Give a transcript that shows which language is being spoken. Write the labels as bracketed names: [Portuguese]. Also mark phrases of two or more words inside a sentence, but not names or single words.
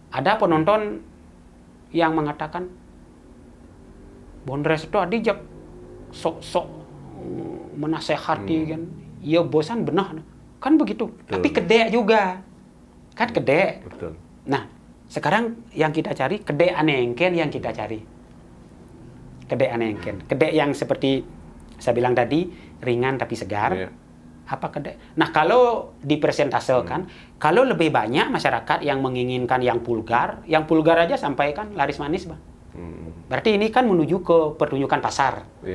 [Indonesian] Ada penonton yang mengatakan Bondres itu adijak sok-sok menasehati kan. Ya bosan benar. Kan begitu. Betul. Tapi kedek juga. Kan kedek. Betul. Nah, sekarang yang kita cari [Balinese] kedek anengken [Indonesian] yang kita cari. [Balinese] Kedek anengken. [Indonesian] Kedek yang seperti saya bilang tadi ringan tapi segar. Iya. Apa kedek? Nah, kalau dipresentasekan, kalau lebih banyak masyarakat yang menginginkan yang vulgar aja sampaikan laris manis, Bang. Berarti ini kan menuju ke pertunjukan pasar, Iya.